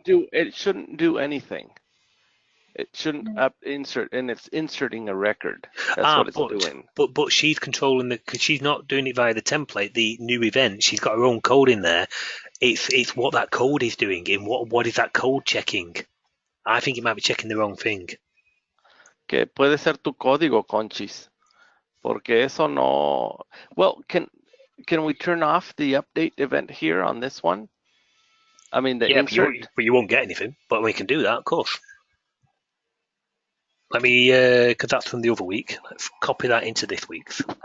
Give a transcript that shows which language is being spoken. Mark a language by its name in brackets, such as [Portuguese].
[English] It shouldn't do anything. It shouldn't insert, and it's inserting a record. That's what it's doing. But she's controlling because she's not doing it via the template, the new event. She's got her own code in there. It's what that code is doing. In what is that code checking? I think it might be checking the wrong thing. [Spanish] Que puede ser tu código, Conchis, porque eso no. [English] Well, can we turn off the update event here on this one? I mean the insert. But you won't get anything. But we can do that, of course. Let me, because that's from the other week. Let's copy that into this week's.